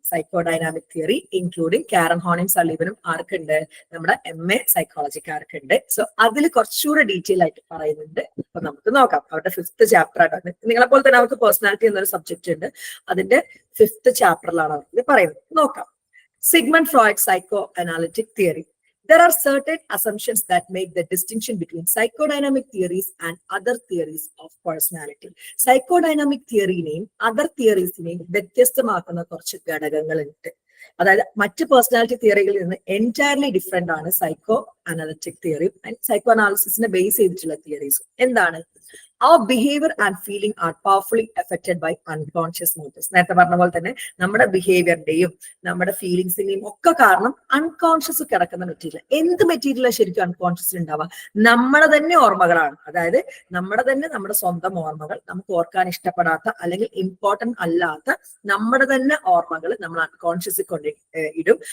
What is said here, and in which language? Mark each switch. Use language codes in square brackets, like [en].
[ml] Psychodynamic theory including കാരൻ ഹോണിയും സലീവനും ആർക്കുണ്ട്, നമ്മുടെ MA സൈക്കോളജിക്കാർക്കുണ്ട്. So അതിൽ കുറച്ചുകൂടെ ഡീറ്റെയിൽ ആയിട്ട് പറയുന്നുണ്ട്. അപ്പൊ നമുക്ക് നോക്കാം. അവരുടെ 5th ചാപ്റ്റർ ആയിട്ടാണ്. നിങ്ങളെ പോലെ തന്നെ അവർക്ക് പേഴ്സണാലിറ്റി എന്നൊരു സബ്ജക്ട് ഉണ്ട്. അതിന്റെ 5th ചാപ്റ്ററിലാണ് അവർക്ക് പറയുന്നത്. നോക്കാം. Sigmund Freud psycho analytic theory. [en] There are certain assumptions that make the distinction between psychodynamic theories and other theories of personality. [ml] Psychodynamic theory-നെയും other theories-നെയും വ്യത്യസ്തമാക്കുന്ന കുറച്ച് ഘടകങ്ങളുണ്ട്. അതായത് മറ്റ് പേഴ്സണാലിറ്റി തിയറികളിൽ നിന്ന് എൻറ്റയർലി ഡിഫറെന്റ് ആണ് psycho analytic തിയറിയും and psycho അനാലിസിസിനെ base ചെയ്തിട്ടുള്ള തിയറീസും. എന്താണ്? [en] Our behavior and feeling are powerfully affected by unconscious motives. [ml] നേരത്തെ പറഞ്ഞ പോലെ തന്നെ നമ്മുടെ ബിഹേവിയറിന്റെയും നമ്മുടെ ഫീലിങ്സിന്റെയും ഒക്കെ കാരണം അൺകോൺഷ്യസ് കിടക്കുന്ന മെറ്റീരിയൽ. എന്ത് മെറ്റീരിയലാണ് ശരിക്കും അൺകോൺഷ്യസ് ഉണ്ടാവുക? നമ്മുടെ തന്നെ ഓർമ്മകളാണ്. അതായത് നമ്മുടെ സ്വന്തം ഓർമ്മകൾ, നമുക്ക് ഓർക്കാൻ ഇഷ്ടപ്പെടാത്ത അല്ലെങ്കിൽ ഇമ്പോർട്ടന്റ് അല്ലാത്ത നമ്മുടെ തന്നെ ഓർമ്മകൾ നമ്മൾ അൺകോൺഷ്യസിൽ കൊണ്ട് ഇടും.